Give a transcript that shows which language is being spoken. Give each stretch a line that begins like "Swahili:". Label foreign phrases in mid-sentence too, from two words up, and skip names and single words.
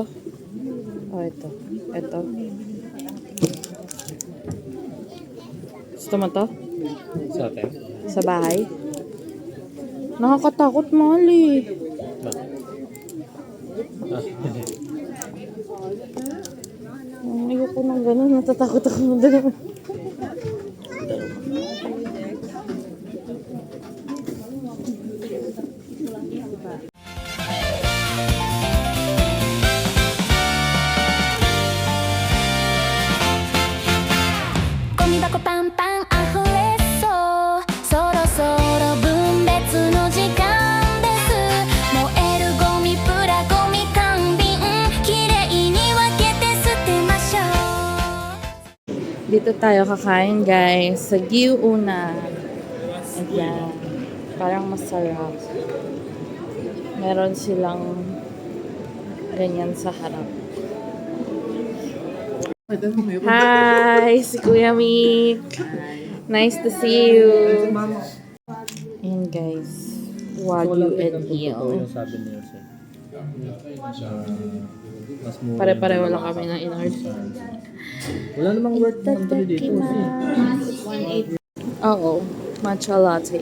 Filipino: Oh, ito. Ito. Gusto mo to? Sa atin? Sa bahay? Nakakatakot, mahal eh. Ayoko nang gano'n. Natatakot ako ng gano'n.
Japanese: 「ゴミ箱パンパン溢れそう」「そろそろ分別の時間です」「燃えるゴミプラゴミ缶瓶」「きれいに分けて捨てましょう」
Filipino: Dito tayo kakain, guys. Sa Giuna. Ayan. Parang masarap. Meron silang ganyan sa harap. Hi!
English: Si Kuya Mick. Nice to see you.
Filipino: Ayan, guys. Wagyu and Hill. Sabi niya siya. Mas mura. Pare-pareho lang kami ng in-order. Wala namang worth ng tuloy dito. Oo. Matcha latte.